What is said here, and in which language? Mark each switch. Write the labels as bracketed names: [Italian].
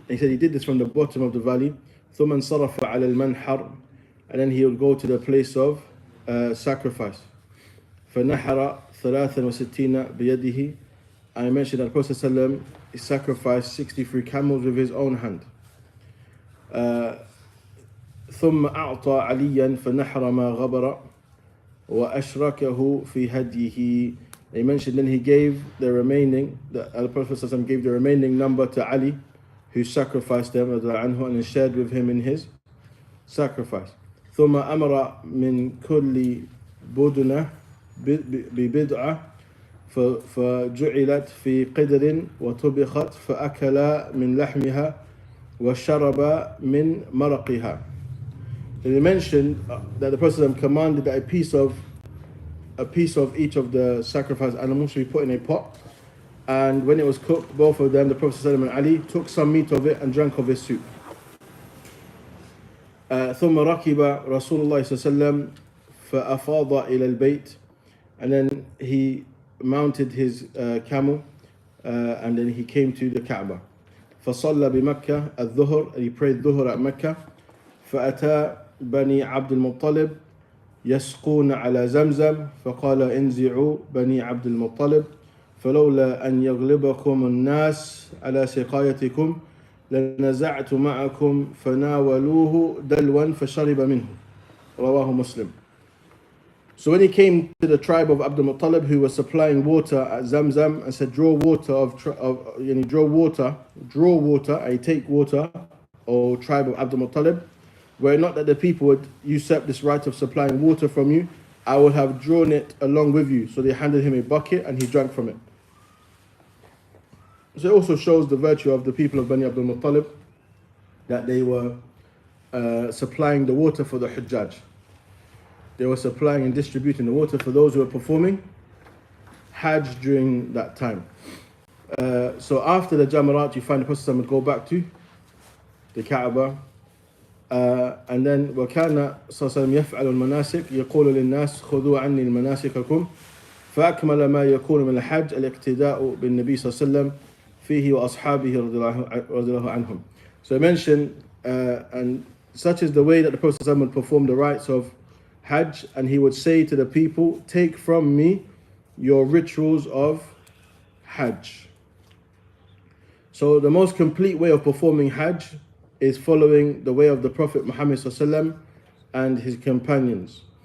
[English] He said he did this from the bottom of the valley. [Arabic] ثم انصرف على المنحر, [English] and then he would go to the place of sacrifice. [Arabic] فنحر 63 بيده. [English] I mentioned that the Prophet ﷺ sacrificed 63 camels with his own hand. [Arabic] ثم أعطى عليا فنحر ما غبر وأشركه في هديه. [English] He mentioned then he gave the remaining, the Prophet ﷺ gave the remaining number to Ali, who sacrificed them and shared with him in his sacrifice. [Arabic] ثم أمر من كل بدنة ببدعة فجعلت في قدر وطبخت فأكل من لحمها وشرب من مرقها. [English] And he mentioned that the Prophet commanded that a piece of each of the sacrificed animals should be put in a pot, and when it was cooked, both of them, the Prophet and Ali, took some meat of it and drank of his soup. [Arabic] ثم ركب رسول الله صلى الله عليه وسلم فأفاض إلى البيت, [English] and then he mounted his camel and then he came to the Kaaba. [Arabic] فصلى بمكة الظهر, [English] and he prayed dhuhr at Mecca. [Arabic] فأتى بني عبد المطلب يسقون على زمزم فقال انزعوا بني عبد المطلب فلولا أن يغلبكم الناس على سقايتكم لنزعت معكم فناولوه دلوا فشرب منه. رواه مسلم. [English] So when he came to the tribe of Abdul Muttalib, who was supplying water at Zamzam, and said, draw water, I take water, O tribe of Abdul Muttalib, were it not that the people would usurp this right of supplying water from you, I would have drawn it along with you. So they handed him a bucket and he drank from it. So it also shows the virtue of the people of Bani Abdul Muttalib, that they were supplying the water for the Hujjaj. They were supplying and distributing the water for those who were performing Hajj during that time. So after the Jamarat, you find the Prophet would go back to the Kaaba. And then [Arabic] وكان صلى الله عليه وسلم يفعل المناسك يقول للناس خذوا عني مناسككم فأكمل ما يكون من الحج الاقتداء بالنبي صلى الله عليه وسلم فيه وأصحابه رضي الله عنهم. [English] So I mentioned, and such is the way that the Prophet ﷺ would perform the rites of Hajj, and he would say to the people, take from me your rituals of Hajj. So the most complete way of performing Hajj is following the way of the Prophet Muhammad ﷺ and his companions.